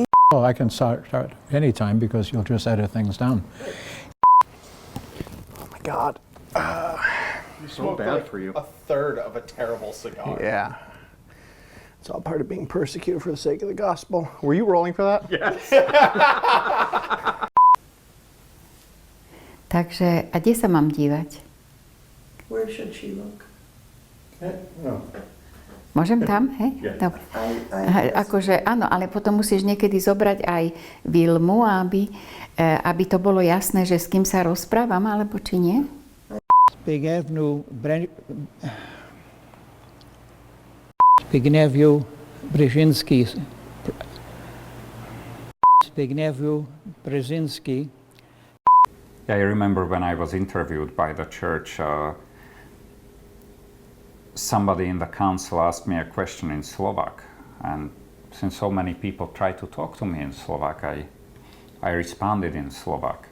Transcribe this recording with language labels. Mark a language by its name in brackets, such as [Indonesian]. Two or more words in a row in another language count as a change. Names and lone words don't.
[English] Oh, I can start anytime because you'll just edit things down. Oh my God. You smoked bad for you. A third of a terrible cigar. Yeah. It's all part of being persecuted for the sake of the gospel. Were you rolling for that? Yes. [Slovak] Takže, a kde sa mám dívať? [English] Where should she look? No. [Slovak] Môžem tam, hej? [English] Yeah. [Slovak] Dobre. Akože áno, ale potom musíš niekedy zobrať aj Vilmu, aby to bolo jasné, že s kým sa rozprávam, alebo či nie? Zbigniew Brzezinski. [English] Yeah, I remember when I was interviewed by the church, somebody in the council asked me a question in Slovak, and since so many people tried to talk to me in Slovak, I responded in Slovak.